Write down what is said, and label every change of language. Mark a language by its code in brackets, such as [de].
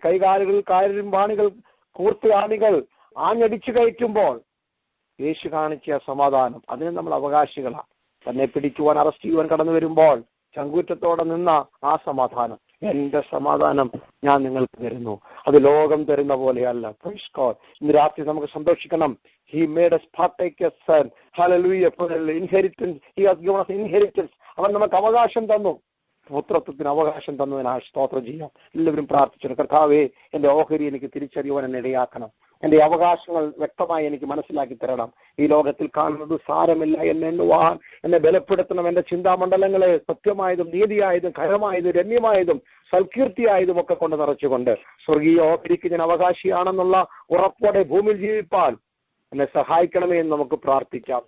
[ml] കൈകാലുകൾ കാലിലും വാണികൾ കൂർത്ത് ആണികൾ ആഞ്ഞടിച്ചു കയറ്റുമ്പോൾ യേശു കാണിച്ച സമാധാനം, അതിന് നമ്മൾ അവകാശികളാണ്. തന്നെ പിടിക്കുവാൻ, അറസ്റ്റ് ചെയ്യുവാൻ കടന്നു വരുമ്പോൾ ചങ്കൂറ്റത്തോടെ നിന്ന ആ സമാധാനം, എന്റെ സമാധാനം ഞാൻ നിങ്ങൾക്ക് തരുന്നു, അത് ലോകം തരുന്ന പോലെയല്ല. [en] Praise God. [ml] ഇന്ന് രാത്രി നമുക്ക് സന്തോഷിക്കണം. [en] He made us partakers, son. Hallelujah. For the inheritance, he has given us inheritance. [ml] അവൻ നമുക്ക് അവകാശം തന്നു. പുത്രത്വത്തിന് അവകാശം തന്നതിനായി സ്തോത്രം ചെയ്യാം. എല്ലാവരും പ്രാർത്ഥിച്ചു, കർത്താവേ എന്റെ ഓഹരി എനിക്ക് തിരിച്ചറിയുവാൻ എന്നെ ഇടയാക്കണം. എന്റെ അവകാശങ്ങൾ വ്യക്തമായി എനിക്ക് മനസ്സിലാക്കി തരണം. ഈ ലോകത്തിൽ കാണുന്നത് സാരമില്ല എന്നുവാൻ എന്നെ ബലപ്പെടുത്തണം. എന്റെ ചിന്താമണ്ഡലങ്ങളെ സത്യമായതും നീതിയായതും ഖരമായതും രമ്യമായതും സൽകീർത്തിയായതും ഒക്കെ കൊണ്ട് നിറച്ചുകൊണ്ട് സ്വർഗീയ ഓഹരിക്ക് ഞാൻ അവകാശിയാണെന്നുള്ള ഉറപ്പോടെ ഭൂമിയിൽ ജീവിപ്പാൻ എന്നെ സഹായിക്കണമേ എന്ന് നമുക്ക് പ്രാർത്ഥിക്കാം.